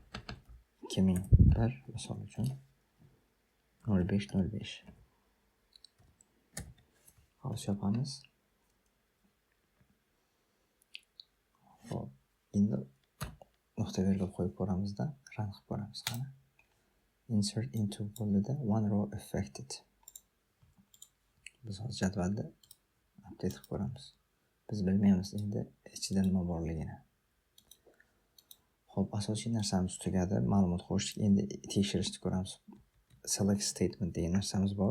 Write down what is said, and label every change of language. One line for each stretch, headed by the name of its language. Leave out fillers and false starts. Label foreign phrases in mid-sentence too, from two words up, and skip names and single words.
Uzbek: 2001 misol uchun 0505. House yopamiz. Hop, endi nuqta virgul qo'yib ko'ramizda, run qilib ko'ramiz qani.
English: Insert into
Uzbek: bo'ldida
English: one row affected.
Uzbek: Biz hozir jadvalda update qilib ko'ramiz. Biz bilmaymiz endi ichida nima borligini. Hop, asosiy narsamiz tugadi, ma'lumot qo'shdik. Endi tekshirishni ko'ramiz.
English: Select statement
Uzbek: degan narsamiz bor.